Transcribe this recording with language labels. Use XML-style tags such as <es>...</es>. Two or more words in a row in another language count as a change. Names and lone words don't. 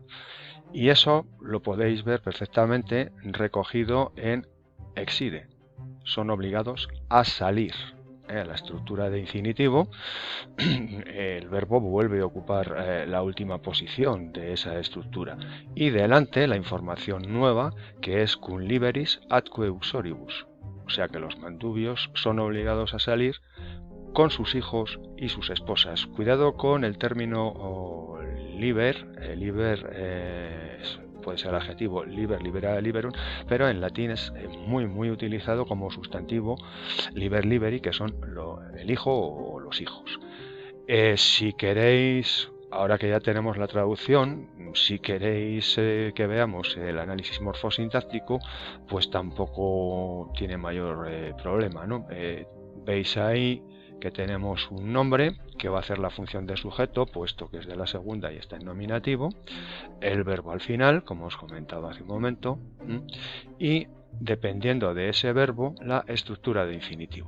<es>Y eso lo podéis ver perfectamente recogido en exide. Son obligados a salir. La estructura de infinitivo, el verbo vuelve a ocupar la última posición de esa estructura. Y delante la información nueva, que es</es> <la>cum liberis atque uxoribus.</la> <es>O sea que los mandubios son obligados a salir con sus hijos y sus esposas. Cuidado con el término liber, puede ser el adjetivo</es> <la>liber, libera, liberum,</la> <es>pero en latín es muy utilizado como sustantivo</es> <la>liber, liberi,</la> <es>que son el hijo o los hijos. Si queréis, ahora que ya tenemos la traducción, si queréis que veamos el análisis morfosintáctico, pues tampoco tiene mayor problema, ¿no? Veis ahí que tenemos un nombre que va a hacer la función de sujeto, puesto que es de la segunda y está en nominativo, el verbo al final, como os comentaba hace un momento, y dependiendo de ese verbo, la estructura de infinitivo.</es>